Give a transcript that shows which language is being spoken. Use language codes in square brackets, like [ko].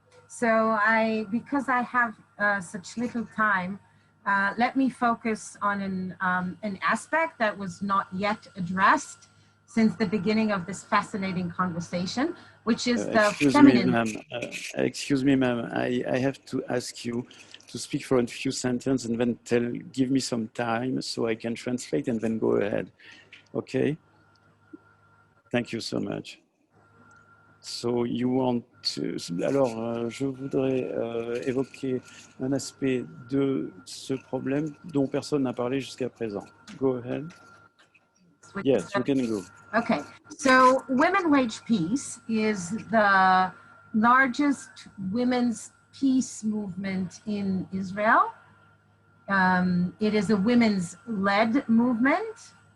[en] So because I have such little time, let me focus on an aspect that was not yet addressed since the beginning of this fascinating conversation, which is the feminine. Excuse me, ma'am. I have to ask you to speak for a few sentences and then give me some time so I can translate and then go ahead. Okay? Thank you so much. So you want to... [fr] Alors, je voudrais évoquer un aspect de ce problème dont personne n'a parlé jusqu'à présent. [en] Go ahead. Yes, you can go. Okay, so women wage peace is the largest women's peace movement in Israel. It is a women's led movement.